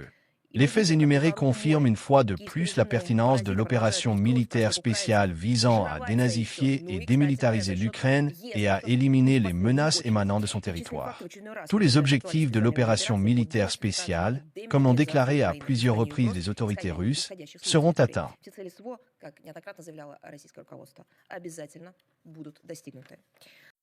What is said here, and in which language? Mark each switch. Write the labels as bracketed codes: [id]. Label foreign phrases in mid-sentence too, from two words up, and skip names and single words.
[fr] Les faits énumérés confirment une fois de plus la pertinence de l'opération militaire spéciale visant à dénazifier et démilitariser l'Ukraine et à éliminer les menaces émanant de son territoire. Tous les objectifs de l'opération militaire spéciale, comme l'ont déclaré à plusieurs reprises les autorités russes, seront atteints. [ru] Как неоднократно заявляло российское руководство, обязательно будут достигнуты.